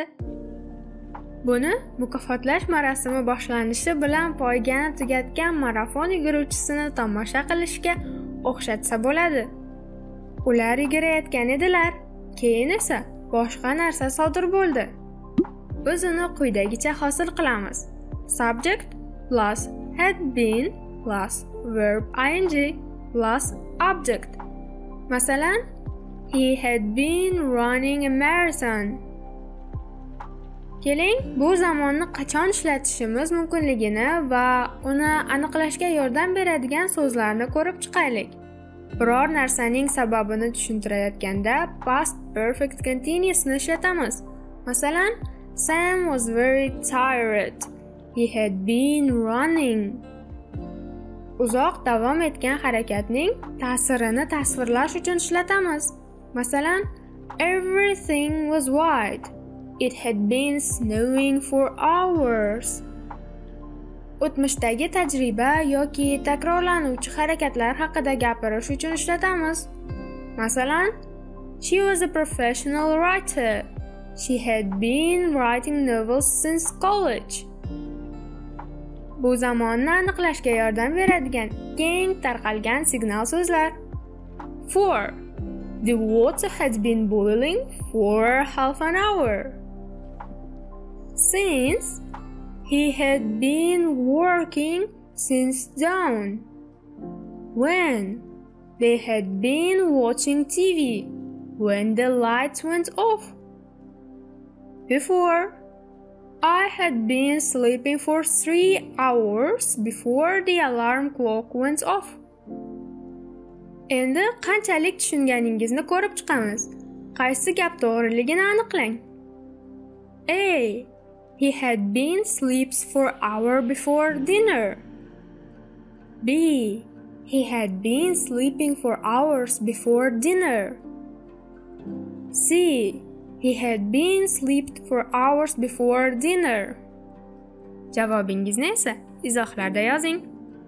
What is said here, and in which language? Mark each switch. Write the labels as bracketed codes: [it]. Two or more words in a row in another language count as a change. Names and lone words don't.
[uz] Buni mukofotlash marosimi boshlanishi bilan poygani tugatgan marafon yuguruvchisini tomosha qilishga o'xshatsa bo'ladi. Ular yugurayotgan edilar, keyin esa boshqa narsa sodir bo'ldi. Biz uni quyidagicha hosil qilamiz. [en] Subject plus had been plus verb ing plus object. Masalan, he had been running a marathon. [uz] Keling, bu zamonni qachon ishlatishimiz mumkinligini va uni aniqlashga yordam beradigan so'zlarni ko'rib chiqaylik. Biror narsaning sababini tushuntirayotganda [en] past perfect continuous [uz] ni ishlatamiz. Masalan, [en] Sam was very tired. He had been running. [uz] Uzoq davom etgan harakatning ta'sirini tasvirlash uchun ishlatamiz. Masalan, [en] everything was white. It had been snowing for hours. [uz] O'tmishdagi tajriba yoki takrorlanuvchi harakatlar haqida gapirish uchun ishlatamiz. Masalan, [en] she was a professional writer. She had been writing novels since college. [uz] Bu zamonni aniqlashga yordam beradigan keng tarqalgan signal so'zlar. [en] For the water had been boiling for half an hour. Since he had been working since dawn. When they had been watching TV when the lights went off. Before I had been sleeping for 3 hours before the alarm clock went off. [uz] Endi qanchalik tushunganingizni ko'rib chiqamiz. Qaysi gap to'g'riligini aniqlang. [en] A. He had been sleeps for hour before dinner. B. He had been sleeping for hours before dinner. C. He had been slept for hours before dinner. [uz] Javobingizni esa izohlarda yozing.